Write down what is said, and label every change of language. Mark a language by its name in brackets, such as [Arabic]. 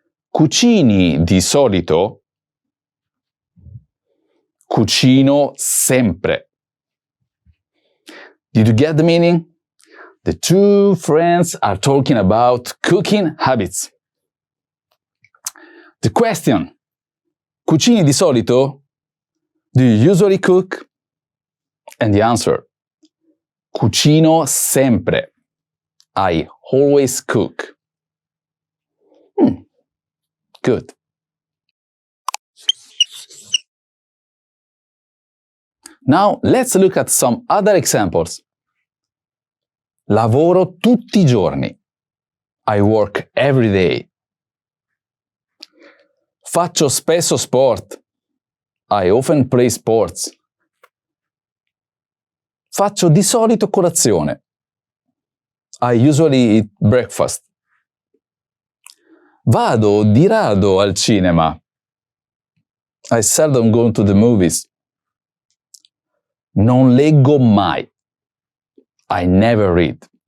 [Italian] Cucini di solito? Cucino sempre. [English] Did you get the meaning? The two friends are talking about cooking habits. The question, [Italian] cucini di solito? [English] Do you usually cook? And the answer, [Italian] cucino sempre. [English] I always cook. Good. Now let's look at some other examples. [Italian] Lavoro tutti i giorni. [English] I work every day. [Italian] Faccio spesso sport. [English] I often play sports. [Italian] Faccio di solito colazione. [English] I usually eat breakfast. [Italian] Vado di rado al cinema. [English] I seldom go to the movies. [Italian] Non leggo mai. [English] I never read.